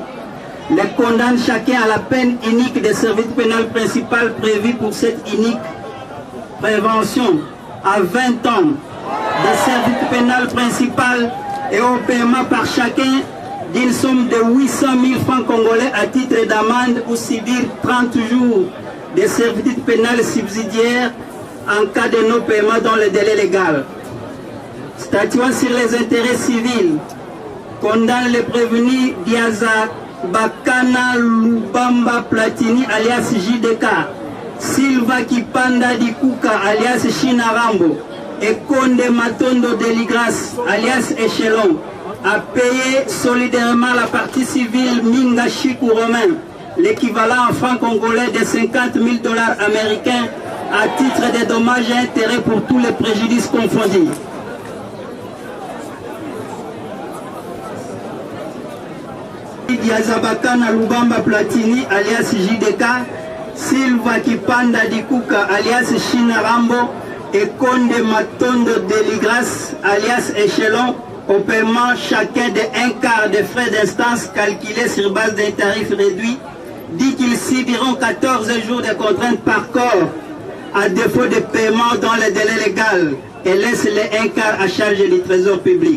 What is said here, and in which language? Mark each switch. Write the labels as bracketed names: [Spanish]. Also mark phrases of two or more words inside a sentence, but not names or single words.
[French] Les condamne chacun à la peine unique de service pénal principal prévu pour cette unique prévention à 20 ans de service pénal principal et au paiement par chacun d'une somme de 800 000 francs congolais à titre d'amende ou subir 30 jours de servitude pénale subsidiaire en cas de non-paiement dans le délai légal. Statuant sur les intérêts civils, condamne les prévenus Diaza Bakana Lubamba Platini alias JDK, Silva Kipanda Dikuka alias Chinarambo et Conde Matondo Deligras alias Échelon à payer solidairement la partie civile Minga Chikou Romain, l'équivalent en francs congolais de 50 000 $ américains à titre de dommages et intérêts pour tous les préjudices confondus. Diazabakana Lubamba Platini alias JDK, Silva Kipanda Dikuka alias Chinarambo et Conde Matondo Deligras alias Échelon au paiement chacun de 1/4 des frais d'instance calculés sur base d'un tarif réduit, dit qu'ils subiront 14 jours de contrainte par corps à défaut de paiement dans le délai légal et laisse les 1/4 à charge du trésor public.